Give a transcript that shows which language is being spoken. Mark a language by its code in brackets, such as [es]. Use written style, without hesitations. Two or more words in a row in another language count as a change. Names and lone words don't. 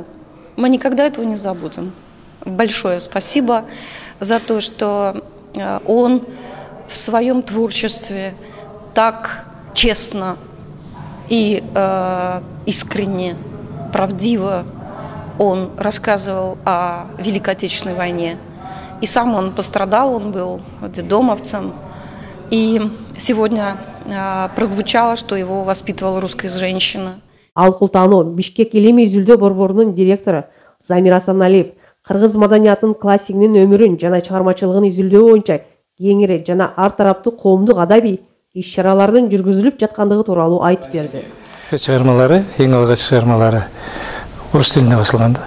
[ru] Мы никогда этого не забудем. Большое спасибо за то, что он в своем творчестве так честно и искренне, правдиво он рассказывал о Великой Отечественной войне. И сам он пострадал, он был детдомовцем. И сегодня прозвучало, что его воспитывала русская женщина. [ky] Алкултану Бишкек илимий изүлдө борборунун директору Замир Асаналиев кыргыз маданиятынын классигинин өмүрүн жана чыгармачылыгын изилдөө боюнча кеңири жана ар тараптуу коомдук адабий иш-чаралардын жүргүзүлүп жаткандыгы тууралуу айтып берди. Чыгармалары, эң алгач чыгармалары орус тилинде басылган да.